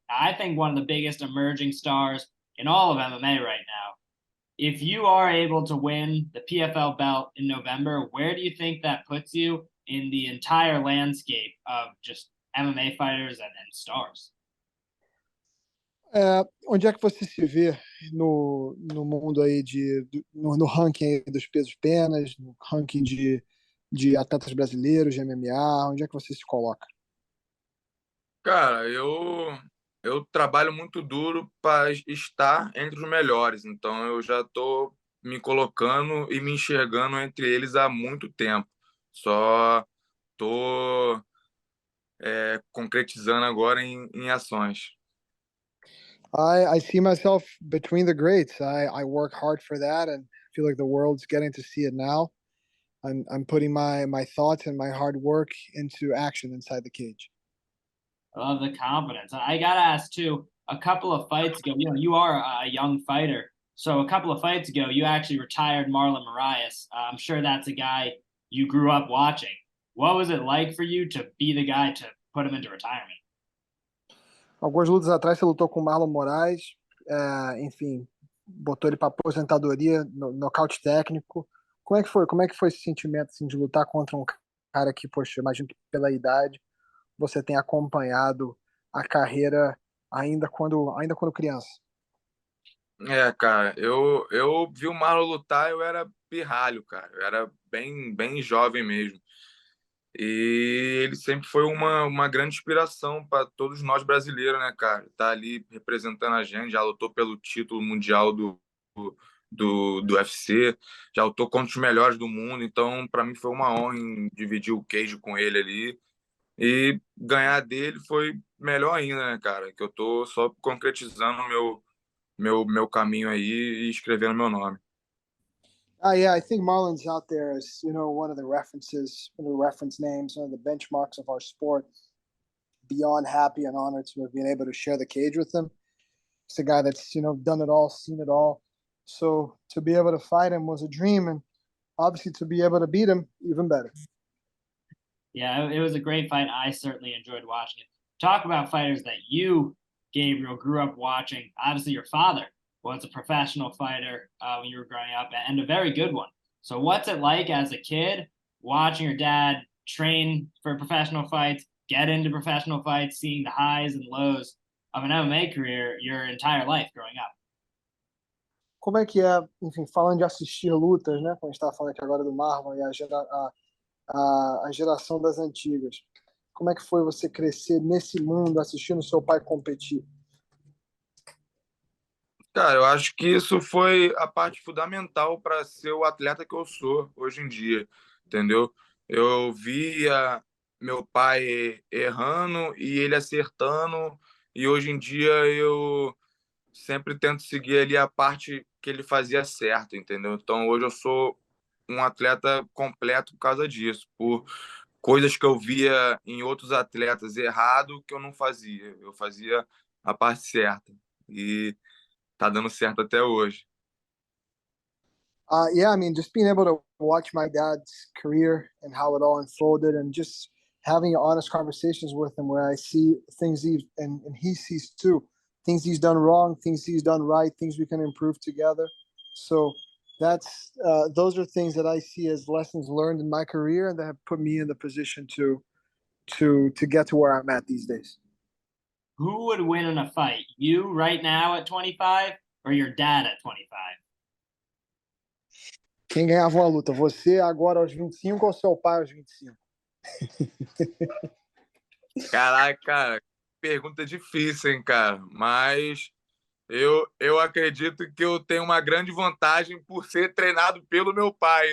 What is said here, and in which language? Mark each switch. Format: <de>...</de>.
<en>I think one of the biggest emerging stars in all of MMA right now. If you are able to win the PFL belt in November, where do you think that puts you in the entire landscape of just MMA fighters and stars?</en> <pt>Onde é que você se vê no mundo aí no ranking aí dos pesos penas, no ranking de atletas brasileiros de MMA, onde é que você se coloca? Cara, eu trabalho muito duro para estar entre os melhores, então eu já estou me colocando e me enxergando entre eles há muito tempo. Só estou concretizando agora em ações.</pt> <en>I see myself between the greats. I work hard for that and feel like the world's getting to see it now. I'm putting my thoughts and my hard work into action inside the cage. I love the confidence. I got to ask, too, a couple of fights ago, you are a young fighter. So a couple of fights ago, you actually retired Marlon Moraes. I'm sure that's a guy you grew up watching. What was it like for you to be the guy to put him into retirement?</en> <pt>Algumas lutas atrás você lutou com o Marlon Moraes, enfim, botou ele para aposentadoria, nocaute técnico. Como é que foi? Como é que foi esse sentimento assim, de lutar contra um cara que, poxa, imagino que pela idade você tem acompanhado a carreira ainda quando criança? Cara, eu vi o Marlon lutar, eu era pirralho, cara. Eu era bem jovem mesmo. E ele sempre foi uma grande inspiração para todos nós brasileiros, né, cara? Tá ali representando a gente, já lutou pelo título mundial do UFC, já lutou contra os melhores do mundo. Então, para mim, foi uma honra em dividir o cage com ele ali. E ganhar dele foi melhor ainda, né, cara? Que eu tô só concretizando meu caminho aí e escrevendo meu nome.</pt> <en>Yeah, I think Marlon's out there as, one of the references, one of the reference names, one of the benchmarks of our sport. Beyond happy and honored to have been able to share the cage with him. He's a guy that's, done it all, seen it all. So to be able to fight him was a dream, and obviously to be able to beat him, even better. Yeah, it was a great fight. I certainly enjoyed watching it. Talk about fighters that you, Gabriel, grew up watching. Obviously, your father was a professional fighter when you were growing up, and a very good one. So what's it like as a kid watching your dad train for professional fights, get into professional fights, seeing the highs and lows of an MMA career your entire life growing up?</en> <pt>Como é que é, enfim, falando de assistir lutas, né? Como a gente estava falando aqui agora do Marlon e a geração das antigas. Como é que foi você crescer nesse mundo assistindo seu pai competir? Cara, eu acho que isso foi a parte fundamental para ser o atleta que eu sou hoje em dia, entendeu? Eu via meu pai errando e ele acertando, e hoje em dia eu sempre tento seguir ali a parte que ele fazia certo, entendeu? Então hoje eu sou um atleta completo por causa disso, por coisas que eu via em outros atletas errado que eu não fazia. Eu fazia a parte certa. E tá dando certo até hoje.</pt> <en>Yeah, I mean, just being able to watch my dad's career and how it all unfolded, and just having honest conversations with him where I see things and he sees too, things he's done wrong, things he's done right, things we can improve together. So that's those are things that I see as lessons learned in my career and that have put me in the position to get to where I'm at these days. Who would win in a fight? You right now at 25 or your dad at 25?</en> <pt>Quem ganhava uma luta? Você agora aos 25 ou seu pai aos 25? Caraca, cara, pergunta difícil, hein, cara? Mas eu acredito que eu tenho uma grande vantagem por ser treinado pelo meu pai.</pt>